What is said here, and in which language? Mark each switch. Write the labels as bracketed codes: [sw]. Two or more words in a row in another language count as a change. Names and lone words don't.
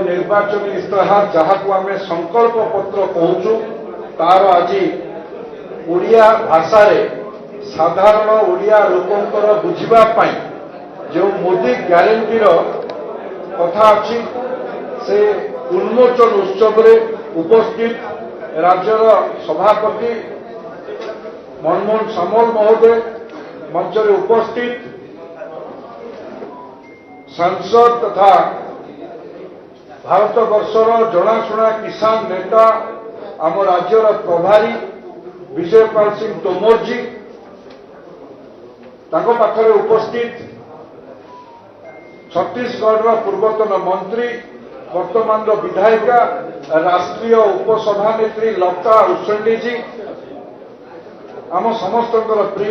[or] ନିର୍ବାଚନୀ ଇସ୍ତାହାର ଯାହାକୁ ଆମେ ସଂକଳ୍ପ ପତ୍ର କହୁଛୁ ତାର ଆଜି ଓଡ଼ିଆ ଭାଷାରେ ସାଧାରଣ ଓଡ଼ିଆ ଲୋକଙ୍କର ବୁଝିବା ପାଇଁ ଯେଉଁ ମୋଦି ଗ୍ୟାରେଣ୍ଟିର କଥା ଅଛି ସେ ଉନ୍ମୋଚନ ଉତ୍ସବରେ ଉପସ୍ଥିତ ରାଜ୍ୟର ସଭାପତି ମନମୋହନ ସାମଲ ମହୋଦୟ, ମଞ୍ଚରେ ଉପସ୍ଥିତ ସାଂସଦ ତଥା ଭାରତବର୍ଷର ଜଣାଶୁଣା କିସାନ ନେତା ଆମ ରାଜ୍ୟର ପ୍ରଭାରୀ ବିଜୟପାଲ ସିଂହ ତୋମର ଜୀ ପାଖରେ ଉପସ୍ଥିତ ଛତ୍ତିଶଗଡ଼ ପୂର୍ବତନ ମନ୍ତ୍ରୀ ବର୍ତ୍ତମାନ ବିଧାୟିକା ରାଷ୍ଟ୍ରୀୟ ଉପସଭାନେତ୍ରୀ ଲତା ଉସେଣ୍ଡି ଜୀ ଆମ ସମସ୍ତ ପ୍ରିୟ